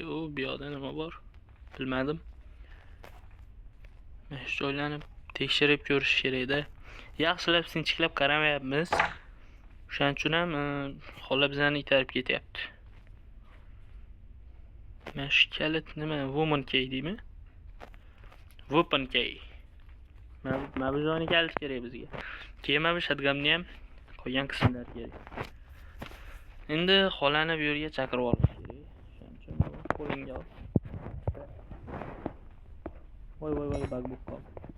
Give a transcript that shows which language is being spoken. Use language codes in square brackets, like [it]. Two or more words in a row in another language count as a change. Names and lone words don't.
[uz] U bu yoqda nima bor? Bilmadim. Mana shu joylarni tekshirib ko'rish kerak-da. Yaxshilab sinchiklab qaramayapmiz. Shuning uchun ham xola bizani itarib ketyapti. Mana shu kalit nima? [en] Woman key [uz] deymi? [en] Weapon key. [uz] Mana bu joyni kalish kerak bizga. Keyin mana bu shotgunni ham qolgan qismlar kerak. Endi xolani bu yerga chaqirib olish kerak. Shuning uchun qo'lingga ol. Voy bag bo'lib qoldi.